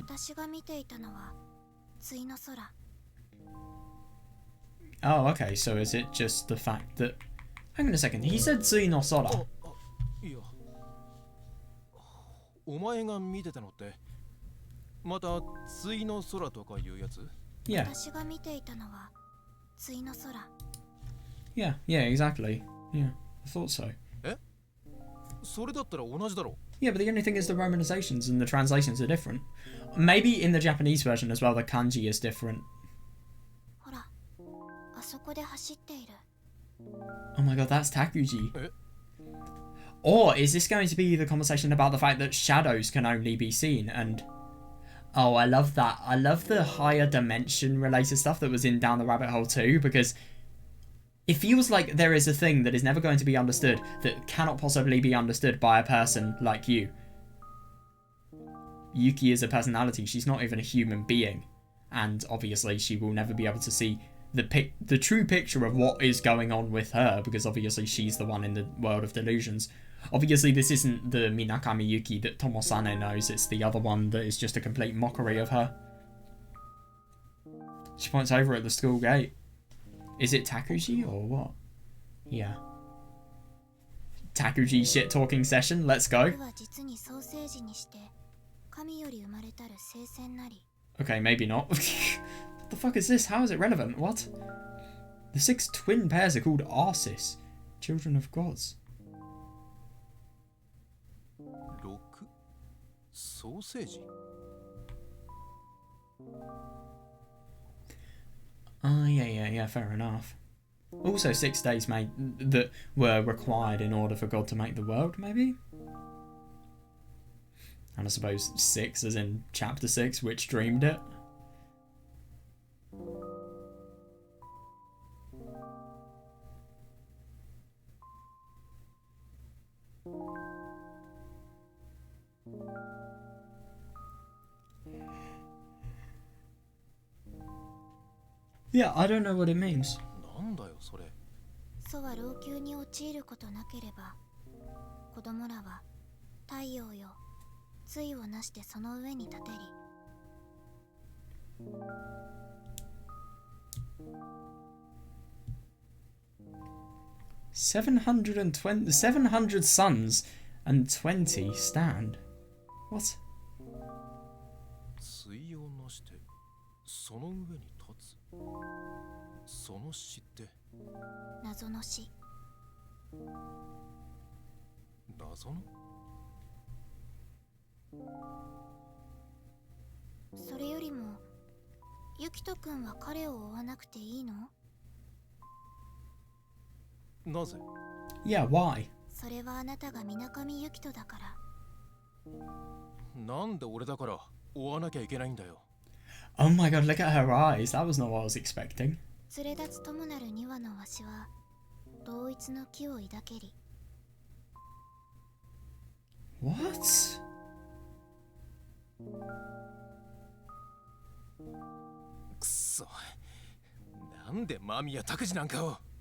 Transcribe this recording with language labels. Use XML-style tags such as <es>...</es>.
<ja>私が見ていたのは対の空。</ja> <en>Oh, okay, so is it just the fact that... Hang on a second, he said Tsui no Sora.</en> <ja>いや、お前が見てたのってまた対の空とかいうやつ？</ja> <en>Yeah.</en> <ja>私が見ていたのは対の空。</ja> <en>Yeah, yeah, exactly. Yeah, I thought so.</en> <ja>それだったら同じだろ。</ja> <en>Yeah, but the only thing is the romanizations and the translations are different. Maybe in the Japanese version as well, the kanji is different.</en> <ja>ほら、あそこで走っている。</ja> <en>Oh my god, that's Takuji.</en> <ja>え？</ja> <en>Or is this going to be the conversation about the fact that shadows can only be seen and... Oh, I love that. I love the higher dimension related stuff that was in Down the Rabbit Hole too, because it feels like there is a thing that is never going to be understood, that cannot possibly be understood by a person like you. Yuki is a personality, she's not even a human being. And obviously she will never be able to see the true picture of what is going on with her, because obviously she's the one in the world of delusions. Obviously this isn't the Minakami Yuki that Tomosane knows, it's the other one that is just a complete mockery of her. She points over at the school gate. Is it Takuji or what? Yeah. Takuji shit talking session, let's go.</en> <ja>僕は実にソーセージにして神より生まれたる聖戦なり。</ja> <en>Okay, maybe not. What the fuck is this? How is it relevant? What? The 6 twin pairs are called Arsis, children of gods.</en> <ja>6? ソーセージ？</ja> <en>Yeah, fair enough. Also 6 days made that were required in order for God to make the world, maybe? And I suppose 6 as in chapter 6, which dreamed it. Yeah, I don't know what it means.</en> <ja>なんだよそれ。祖は老朽に陥ることなければ、子供らは太陽よ、対をなしてその上に立てり。</ja> <en>700 suns and 20 stand. What?</en> <ja>対をなしてその上に立つ。その死って謎の死。謎の？それよりも、ユキト君は彼を追わなくていいの？なぜ？</ja> <en>Yeah, why?</en> <ja>それはあなたが水上ユキトだから。なんで俺だから追わなきゃいけないんだよ。</ja> <en>Oh my god, look at her eyes. That was not what I was expecting.</en> <ja>連れ立つともなる2羽のわしは同一の気を抱けり。</ja> <en>What?</en> <ja>くそ。なんで間宮拓司なんかを。</ja>